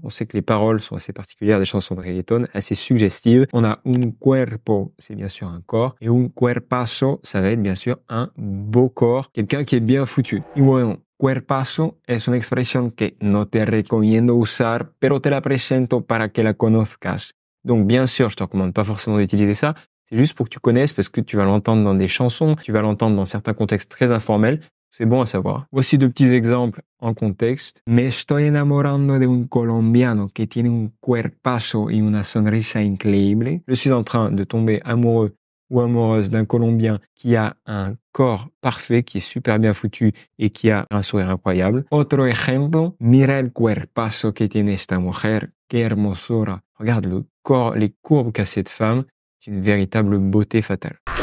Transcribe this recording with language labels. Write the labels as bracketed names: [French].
[French] On sait que les paroles sont assez particulières des chansons de reggaeton, assez suggestives. On a un cuerpo, c'est bien sûr un corps, et un cuerpazo, ça va être bien sûr un beau corps, quelqu'un qui est bien foutu. [Spanish] Y bueno, cuerpazo es una expresión que no te recomiendo usar, pero te la presento para que la conozcas. [French] Donc bien sûr, je te recommande pas forcément d'utiliser ça. C'est juste pour que tu connaisses parce que tu vas l'entendre dans des chansons, tu vas l'entendre dans certains contextes très informels. C'est bon à savoir. Voici 2 petits exemples en contexte. [Spanish] Me estoy enamorando de un colombiano que tiene un cuerpazo y una sonrisa increíble. [French] Je suis en train de tomber amoureux ou amoureuse d'un Colombien qui a un corps parfait, qui est super bien foutu et qui a un sourire incroyable. [Spanish] Otro ejemplo, mira el cuerpazo que tiene esta mujer, qué hermosura. [French] Regarde le corps, les courbes qu'a cette femme. C'est une véritable beauté fatale.